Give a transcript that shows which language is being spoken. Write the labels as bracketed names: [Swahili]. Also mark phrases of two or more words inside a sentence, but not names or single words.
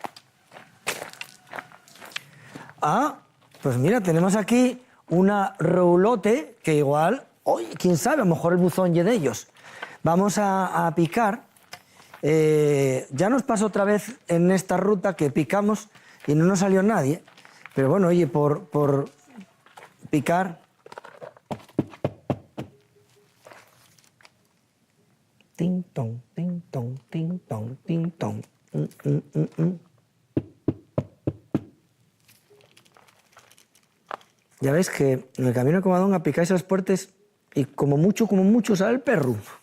[Spanish] Ah, pues mira, tenemos aquí una roulote que igual, hoy, quién sabe, a lo mejor el buzón y de ellos. Vamos a picar. Ya nos pasó otra vez en esta ruta que picamos y no nos salió nadie. Pero bueno, oye, por picar... Ting, tong, ting, tong, ting, tong, ting, tong. Ya veis que en el camino de Covadonga picáis las puertas y como mucho sale el perro.